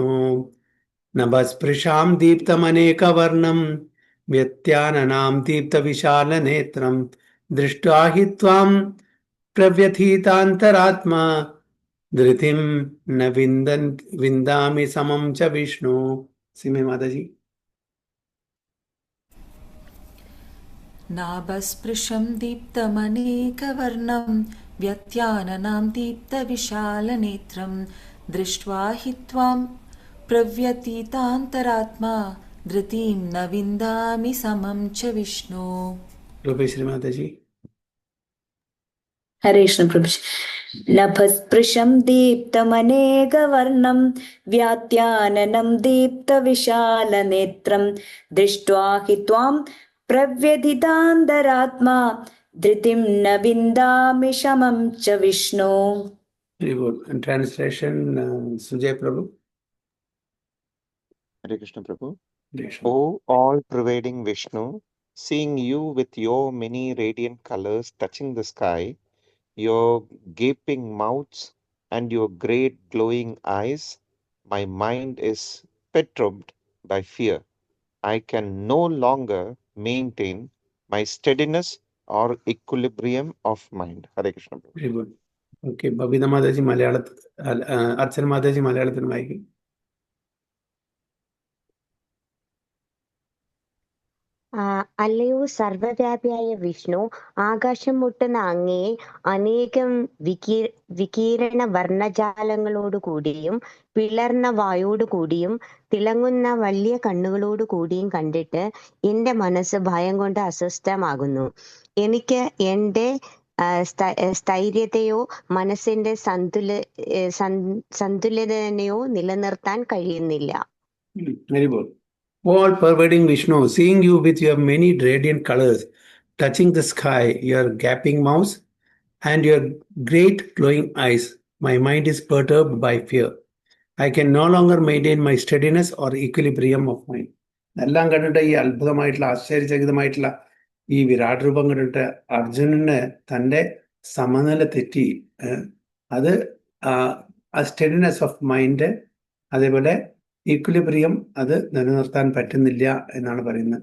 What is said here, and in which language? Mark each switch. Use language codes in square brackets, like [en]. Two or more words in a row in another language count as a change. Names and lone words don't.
[sa] नभःस्पृशं दीप्तमनेकवर्णं व्यात्ताननं दीप्तविशालनेत्रम् दृष्ट्वा हि त्वां प्रव्यथितान्तरात्मा धृतिं न विन्दामि शमं च विष्णो. [ml] സിമി മാതാജി. [sa] नाभस्पृशं दीप्तमनेकवर्णं व्यत्याननां दीप्तविशालनेत्रं दृष्ट्वा हि त्वां प्रव्यतीतान्तरात्मा धृतिं न विन्दामि समं च विष्णु. [ml] രൂപേശ്വരി മാതാജി. ഹരേ കൃഷ്ണ പ്രഭുജി. [sa] नभःस्पृशं दीप्तमनेकवर्णं व्यात्ताननं दीप्तविशालनेत्रम् दृष्ट्वा हि त्वां प्रव्यथितान्तरात्मा धृतिं न विन्दामि शमं च विष्णो. [ml] ട്രാൻസ്ലേഷൻ സുജയ് പ്രഭു. [en] Hare Krishna Prabhu. Krishna. O all-pervading Vishnu, seeing you with your many radiant colors touching the sky, your gaping mouths and your great glowing eyes, my mind is perturbed by fear. I can no longer maintain my steadiness or equilibrium of mind. Hare Krishna Prabhu. Very good. [ml] Okay, ബബിത മാതാജി മലയാളത്തിൽ, അർച്ചന മാതാജി മലയാളത്തിൽ വായിക്കും. അല്ലയോ സർവ്വവ്യാപിയായ വിഷ്ണു, ആകാശം മുട്ടുന്ന അങ്ങയെ അനേകം വികീരണ വർണ്ണജാലങ്ങളോടുകൂടിയും പിളർന്ന വായോടുകൂടിയും തിളങ്ങുന്ന വലിയ കണ്ണുകളോടുകൂടിയും കണ്ടിട്ട് എന്റെ മനസ്സ് ഭയം കൊണ്ട് അസ്വസ്ഥമാകുന്നു. എനിക്ക് എന്റെ സ്ഥൈര്യതയോ മനസ്സിന്റെ സന്തുലിതനെയോ നിലനിർത്താൻ കഴിയുന്നില്ല. [en] Very good. All pervading Vishnu, seeing you with your many radiant colors touching the sky, your gaping mouth and your great glowing eyes, my mind is perturbed by fear. I can no longer maintain my steadiness or equilibrium of mind. [ml] എല്ലാം കണ്ടിട്ട് ഈ അത്ഭുതമായിട്ടുള്ള ആശ്ചര്യചകിതമായിട്ടുള്ള ഈ വിരാട് രൂപം കണ്ടിട്ട് അർജുനന് തൻ്റെ സമനില തെറ്റി. അത് ആ [en] steadiness of mind, [ml] അതേപോലെ ഈക്വിലിബ്രിയം അത് നിലനിർത്താൻ പറ്റുന്നില്ല എന്നാണ് പറയുന്നത്.